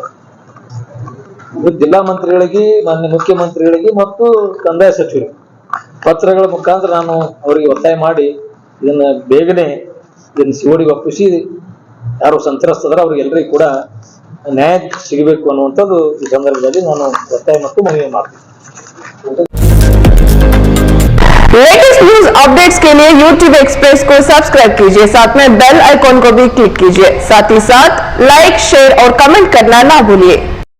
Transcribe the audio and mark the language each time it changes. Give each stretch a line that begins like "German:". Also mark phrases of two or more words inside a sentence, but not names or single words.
Kannada: ಜಿಲ್ಲಾ ಮಂತ್ರಿಗಳಿಗೆ, ಮಾನ್ಯ ಮುಖ್ಯಮಂತ್ರಿಗಳಿಗೆ ಮತ್ತು ಕಂದಾಯ ಸಚಿವರಿಗೆ ಪತ್ರಗಳ ಮುಖಾಂತರ ನಾನು ಅವರಿಗೆ ಒತ್ತಾಯ ಮಾಡಿ ಇದನ್ನ ಬೇಗನೆ CODಗೆ ಒಪ್ಪಿಸಿ ಯಾರು ಸಂತ್ರಸ್ತದಾರ ಅವ್ರಿಗೆಲ್ಲರಿಗೂ ಕೂಡ ನ್ಯಾಯ ಸಿಗಬೇಕು ಅನ್ನುವಂಥದ್ದು ಈ ಸಂದರ್ಭದಲ್ಲಿ ನಾನು ಒತ್ತಾಯ ಮತ್ತು ಮನವಿ ಮಾಡ್ತೀನಿ.
English: latest news updates
Hindi: के लिए YouTube एक्सप्रेस को सब्सक्राइब कीजिए, साथ में
English: bell icon
Hindi: को भी क्लिक कीजिए। साथ ही साथ लाइक, शेयर और कमेंट करना ना भूलिए।